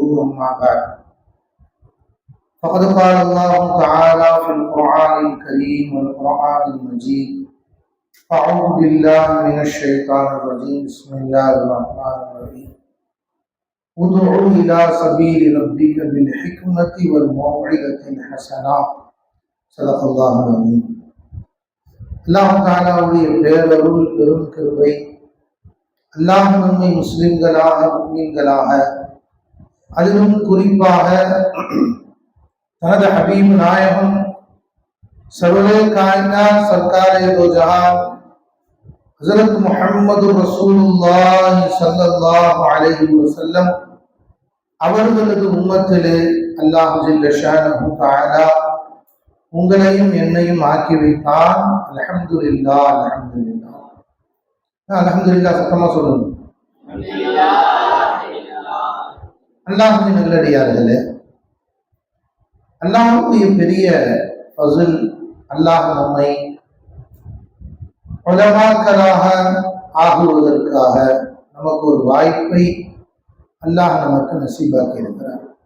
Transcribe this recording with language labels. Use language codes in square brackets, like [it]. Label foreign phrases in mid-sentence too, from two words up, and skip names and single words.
[ar] أما بعد، فقد قال الله تعالى في القرآن الكريم والقرآن المجيد: أعوذ بالله من الشيطان الرجيم. بسم الله الرحمن الرحيم. ادع إلى سبيل ربك بالحكمة والموعظة الحسنة. صدق الله العظيم. [ta] அல்லாஹ் தஆலாவுடைய பேரருள் பெரும் கிருபை, அல்லாஹ் நம்மை முஸ்லிம்களாக முஃமின்களாக அதிலும் குறிப்பாக தனது ஹபீப் நாயகம் [ur] سرورِ کائنات سرکارِ دو جہاں حضرت محمد رسول اللہ صلی اللہ علیہ وسلم [ta] அவர்களது உம்மத்திலே அல்லாஹ் [ar] جل شأنه تعالى [ta] உங்களையும் என்னையும் ஆக்கி வைத்தான். [ar] الحمد لله الحمد لله الحمد لله [ta] சத்தமா சொல்லுங்க. அல்லாஹ்வின் நல்லடியார்களே, அல்லாஹ்வுடைய பெரிய ஃபஸல், அல்லாஹ் நம்மை உலமாக்களாக ஆகுவதற்காக நமக்கு ஒரு வாய்ப்பை அல்லாஹ் நமக்கு நசீபாக்கி இருக்கிறார்.